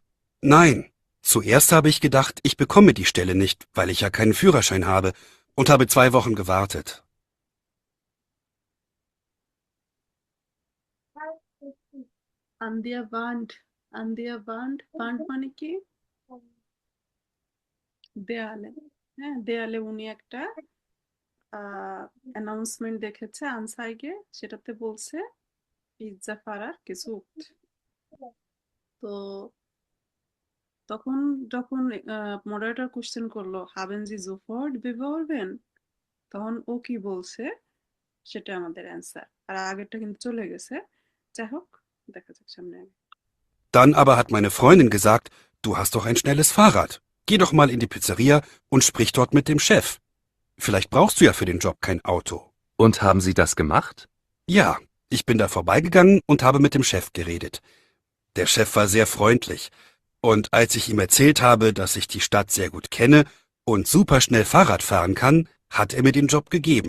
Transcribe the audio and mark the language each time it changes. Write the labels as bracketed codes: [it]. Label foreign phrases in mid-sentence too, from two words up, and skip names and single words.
[de] Nein, zuerst habe ich gedacht, ich bekomme die Stelle nicht, weil ich ja keinen Führerschein habe, und habe 2 Wochen gewartet. An der Wand. An der Wand. Wand [bn] মানে কি? দেয়ালে। হ্যাঁ, দেয়ালে উনি একটা অ্যানাউন্সমেন্ট দেখেছে আনসাইগে, সেটাতে বলছে [de] Pizzafahrer gesucht. [bn] তো তখন যখন মডারেটর কোশ্চেন করলো [de] haben Sie sofort beworben, [bn] তখন ও কি বলছে সেটা আমাদের অ্যান্সার। আর আগেরটা কিন্তু চলে গেছে। যাই হোক, দেখা যাক সামনে আগে। [de] Dann aber hat meine Freundin gesagt, du hast doch ein schnelles Fahrrad. Geh doch mal in die Pizzeria und sprich dort mit dem Chef. Vielleicht brauchst du ja für den Job kein Auto. Und haben Sie das gemacht? Ja, ich bin da vorbeigegangen und habe mit dem Chef geredet. Der Chef war sehr freundlich. Und als ich ihm erzählt habe, dass ich die Stadt sehr gut kenne und super schnell Fahrrad fahren kann, hat er mir den Job gegeben.